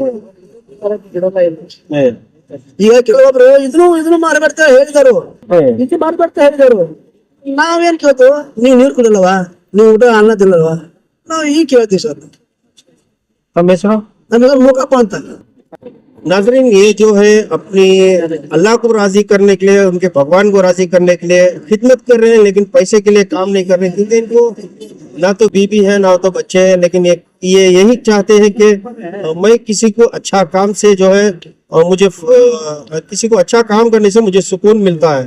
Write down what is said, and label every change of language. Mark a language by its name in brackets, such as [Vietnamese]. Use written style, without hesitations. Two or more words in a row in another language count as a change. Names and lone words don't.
[Kannada] ಈಗ ಕೆಲವೊಬ್ರು ಇದನ್ನು ಮಾರ್ಬರ್ತಾ ಹೇಳಿದಾರು, ಇದು ಮಾರ್ಬರ್ತಾ ಹೇಳಿದಾರು. ನಾವೇನ್ ಕೇಳ್ತು, ನೀವ್ ನೀರು ಕುಡಿಲ್ಲವಾ, ನೀವು ಊಟ ಅನ್ನ ತಿನ್ನಲ್ವಾ? ನಾವು ಈಗ ಕೇಳ್ತೀವಿ ಸರ್. ತಮ್ಮ ಹೆಸರು? ನಮಗೆ ಮೂಕಪ್ಪ ಅಂತ. [Hindi] नाज़रीन, ये जो है अपनी अल्लाह को राजी करने के लिए, उनके भगवान को राजी करने के लिए खिदमत कर रहे हैं, लेकिन पैसे के लिए काम नहीं कर रहे, क्योंकि इनको ना तो बीबी है ना तो बच्चे हैं, लेकिन ये यही चाहते हैं कि मैं किसी को अच्छा काम से जो है, और मुझे किसी को अच्छा काम करने से मुझे सुकून मिलता है।